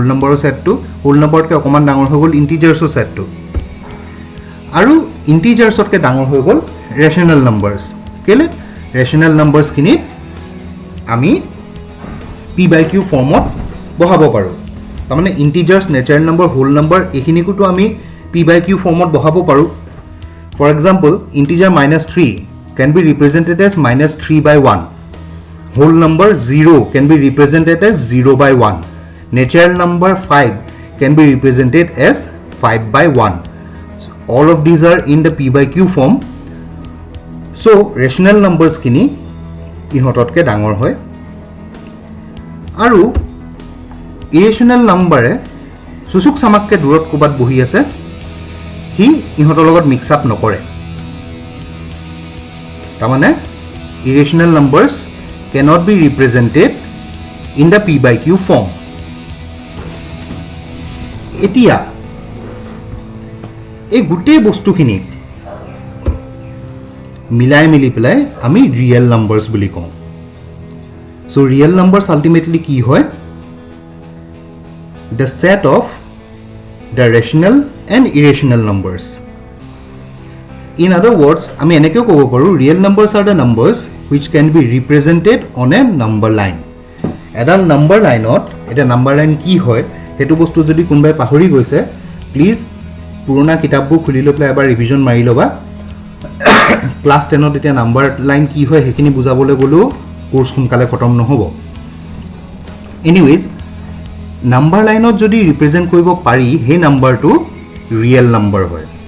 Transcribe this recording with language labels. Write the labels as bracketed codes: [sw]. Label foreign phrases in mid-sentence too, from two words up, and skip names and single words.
[as] নম্বৰৰ ছেটটো [en] whole numberতকৈ [as] অকণমান ডাঙৰ হৈ গ'ল ইন্টিজাৰ্ছৰ ছেটটো আৰু ইন্টিজাৰ্ছতকৈ ডাঙৰ হৈ গ'ল [en] rational numbers [as] কেলৈ [en] rational numbersখিনিত [as] আমি [en] p by q formত [as] বহাব পাৰোঁ তাৰমানে ইন্টিজাৰ্ছ [en] natural number whole number [as] এইখিনিকোতো আমি [en] p by q formত [as] বহাব পাৰোঁ [en] For example, integer -3 can be represented as -3 by 1. Whole number 0 can be represented as 0 by 1. Natural number 5 can be represented as 5 by 1. So, all of these are in the p by q form. [as] So, [en] rational numbers [as] খিনি ইহঁতকৈ ডাঙৰ হয়. Aru [en] irrational number [as] e susuk samakke durot kobat bohi ase. হি ইহঁতৰ লগত মিক্স আপ নকৰে তাৰমানে [en] irrational numbers cannot be represented in the p by q form [as] এতিয়া এই গোটেই বস্তুখিনি মিলাই মিলি পেলাই আমি [en] real numbers [as] বুলি কওঁ চ' [en] real numbers [as] আল্টিমেটলি কি হয় [en] the set of the rational and irrational numbers. In other words, [as] আমি এনেকৈ ক'ব পাৰোঁ [en] real numbers are the numbers which can be represented on a number line. [as] এডাল [en] number lineত [as] এটা [en] number line [as] কি হয় সেইটো বস্তু যদি কোনোবাই পাহৰি গৈছে প্লিজ পুৰণা কিতাপবোৰ খুলি লৈ পেলাই এবাৰ ৰিভিজন মাৰি ল'বা ক্লাছ 10ত এতিয়া [en] number line [as] কি হয় সেইখিনি বুজাবলৈ গ'লেও কোৰ্চ সোনকালে খতম নহ'ব এনিৱেজ [en] number lineত [as] যদি ৰিপ্ৰেজেণ্ট কৰিব পাৰি সেই নাম্বাৰটো [en] real number [as] হয়